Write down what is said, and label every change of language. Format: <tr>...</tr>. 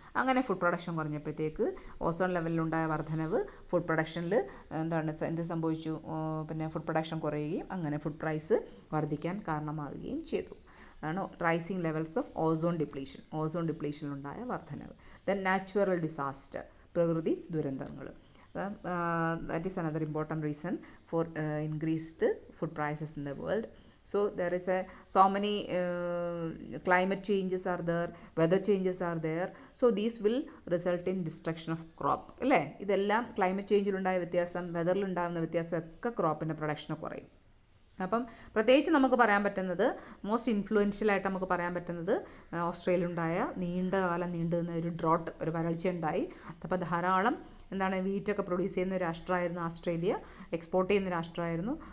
<ml>അങ്ങനെ food production കുറഞ്ഞപ്പോഴത്തേക്ക് ozone ലെവലിലുണ്ടായ വർധനവ് food പ്രൊഡക്ഷനിൽ എന്ത് സംഭവിച്ചു, പിന്നെ ഫുഡ് പ്രൊഡക്ഷൻ കുറയുകയും അങ്ങനെ ഫുഡ് പ്രൈസ് വർദ്ധിക്കാൻ കാരണമാവുകയും ചെയ്തു. അതാണ് റൈസിംഗ് ലെവൽസ് ഓഫ് ഓസോൺ ഡിപ്ലീഷനിലുണ്ടായ വർധനവ്.</ml> <en>then natural disaster,</en> <ml>പ്രകൃതി ദുരന്തങ്ങൾ.</ml> <en>That is another important reason for increased food prices in the world. So there is so many climate changes are there, weather changes are there, so these will result in destruction of crop.</en> <ml>അല്ലേ, ഇതെല്ലാം climate ചേഞ്ചിലുണ്ടായ വ്യത്യാസം, വെതറിലുണ്ടാകുന്ന വ്യത്യാസം ഒക്കെ ക്രോപ്പിൻ്റെ പ്രൊഡക്ഷനെ കുറയും. അപ്പം പ്രത്യേകിച്ച് നമുക്ക് പറയാൻ പറ്റുന്നത് മോസ്റ്റ് ഇൻഫ്ലുവൻഷ്യലായിട്ട് നമുക്ക് പറയാൻ പറ്റുന്നത് ഓസ്ട്രേലിയയിലുണ്ടായ നീണ്ടകാലം നീണ്ടു നിന്ന ഒരു ഡ്രോട്ട്, ഒരു വരൾച്ച ഉണ്ടായി. അപ്പോൾ ധാരാളം വീറ്റൊക്കെ പ്രൊഡ്യൂസ് ചെയ്യുന്ന രാഷ്ട്രമായിരുന്നു ഓസ്ട്രേലിയ, എക്സ്പോർട്ട് ചെയ്യുന്ന രാഷ്ട്രമായിരുന്നു.</ml>